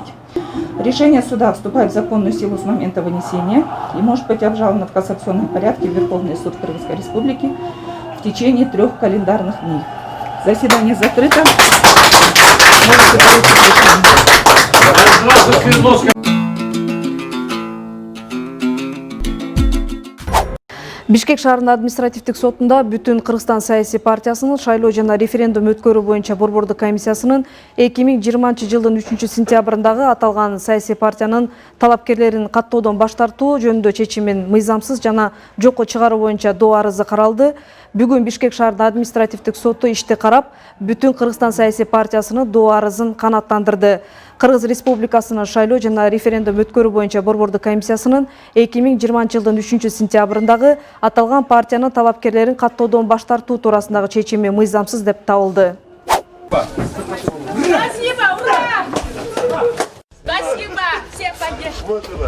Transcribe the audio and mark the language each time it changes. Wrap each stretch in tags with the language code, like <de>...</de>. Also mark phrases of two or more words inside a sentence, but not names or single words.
<ru>Решение суда вступает в законную силу с момента вынесения и может быть обжаловано в кассационном порядке в Верховный суд Кыргызской Республики в течение 3 календарных дней. Заседание закрыто. Можете получить решение.</ru> <ky>Бишкек шаарынын административдик сотунда Бүтүн Кыргызстан саясий партиясынын шайлоо жана референдум өткөрүү боюнча борбордук комиссиясынын 2020 жылдын 3-сентябрындагы аталган саясий партиянын талапкерлерин каттоодон баш тартуу жөнүндө чечимин мыйзамсыз жана жокко чыгаруу боюнча доо арызы каралды. Бүгүн Бишкек шаарынын административдик соту ишти карап, Бүтүн Кыргызстан саясий партиясынын доо арызын канааттандырды. Кыргыз Республикасынын шайлоо жана референдум өткөрүү боюнча борбордук комиссиясынын 2020 жылдын 3-сентябрындагы аталган партиянын талапкерлерин каттоодон баш тартуу туурасындагы чечими мыйзамсыз деп табылды.</ky> <ru>Спасибо, ура! Спасибо, все поддержки.</ru>